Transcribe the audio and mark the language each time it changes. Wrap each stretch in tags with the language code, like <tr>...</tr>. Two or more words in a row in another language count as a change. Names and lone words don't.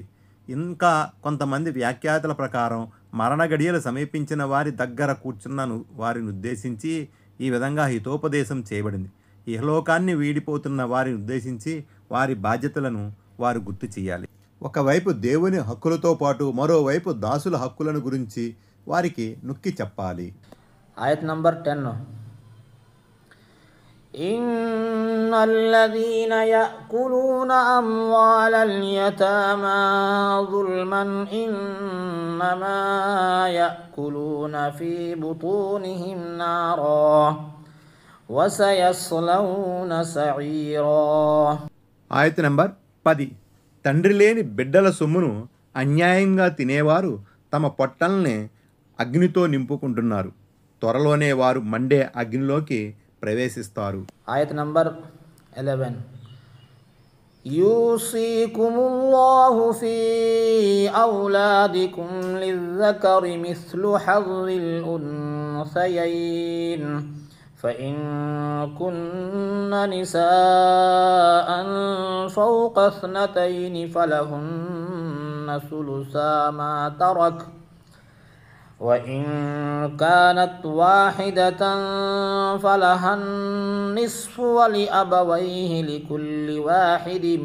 <te>ఇంకా కొంతమంది వ్యాఖ్యాతల ప్రకారం మరణ గడియలు సమీపించిన వారి దగ్గర కూర్చున్న వారిని ఉద్దేశించి ఈ విధంగా హితోపదేశం చేయబడింది. ఇహలోకాన్ని వీడిపోతున్న వారిని ఉద్దేశించి వారి బాధ్యతలను వారు గుర్తు చేయాలి. ఒకవైపు దేవుని హక్కులతో పాటు మరోవైపు దాసుల హక్కులను గురించి వారికి నొక్కి చెప్పాలి.</te> <ar>آية نمبر 10 إن الذين يأكلون أموال اليتامى ظلما إنما يأكلون في بطونهم نارا وسيصلون سعيرا.</ar> <te>ఆయత నంబర్ 10. తండ్రి లేని బిడ్డల సొమ్మును అన్యాయంగా తినేవారు తమ పొట్టల్ని అగ్నితో నింపుకుంటున్నారు. త్వరలోనే వారు మండే అగ్నిలోకి ప్రవేశిస్తారు.</te> <ar>آية نمبر 11 يوصيكم الله في أولادكم للذكر مثل حظ الأنثيين فإن كن نساء فوق اثنتين فلهن ثلثا ما ترك، وإن كانت واحدة فلها النصف ولأبويه لكل واحد</ar>